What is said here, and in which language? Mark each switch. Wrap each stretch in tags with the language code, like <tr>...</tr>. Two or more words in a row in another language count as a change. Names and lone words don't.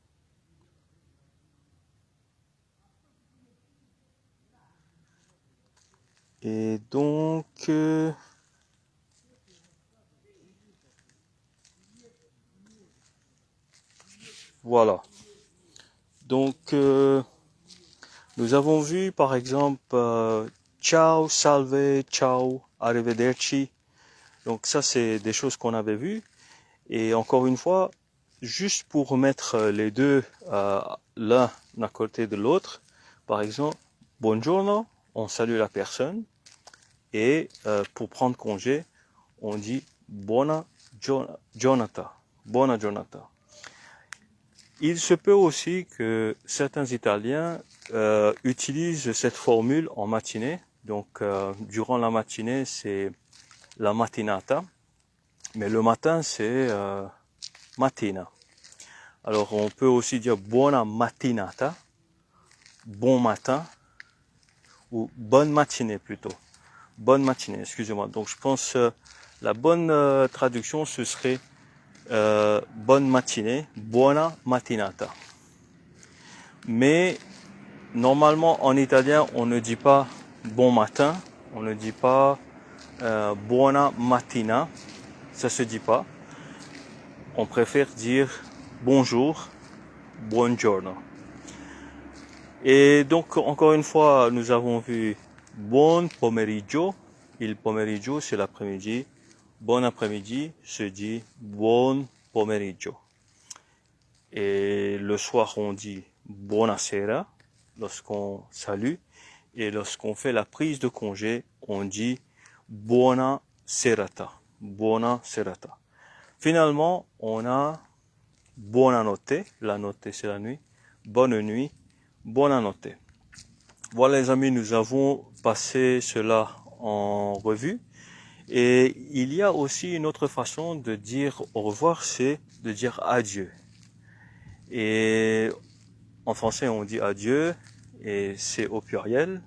<fr>Et donc voilà. Donc nous avons vu par exemple</fr> <it>ciao, salve, ciao, arrivederci.</it> <fr>Donc ça c'est des choses qu'on avait vues. Et encore une fois, juste pour mettre les deux l'un à côté de l'autre, par exemple, buongiorno, on salue la personne. Et pour prendre congé, on dit</fr> <it>buona giornata. Buona giornata.</it> <fr>Il se peut aussi que certains Italiens utilisent cette formule en matinée. Donc, durant la matinée, c'est</fr> <it>la mattinata.</it> <fr>Mais le matin, c'est mattina. Alors, on peut aussi dire</fr> <it>buona mattinata,</it> <fr>bon matin, ou bonne matinée plutôt. Bonne matinée, excusez-moi. Donc, je pense la bonne traduction, ce serait bonne matinée,</fr> <it>buona mattinata.</it> <fr>Mais normalement en italien on ne dit pas bon matin, on ne dit pas</fr> <it>buona mattina,</it> <fr>ça se dit pas. On préfère dire bonjour, buongiorno. Et donc, encore une fois, nous avons vu</fr> <it>buon pomeriggio. Il pomeriggio,</it> <fr>c'est l'après-midi. Bon après-midi se dit</fr> <it>buon pomeriggio.</it> <fr>Et le soir, on dit buonasera lorsqu'on salue. Et lorsqu'on fait la prise de congé, on dit</fr> <it>buona serata. Buona serata.</it> <fr>Finalement, on a buonanotte.</fr> <it>La notte,</it> <fr>c'est la nuit. Bonne nuit. Buonanotte. Voilà les amis, nous avons passé cela en revue. Et il y a aussi une autre façon de dire au revoir, c'est de dire adieu. Et en français, on dit adieu, et c'est au pluriel.</fr>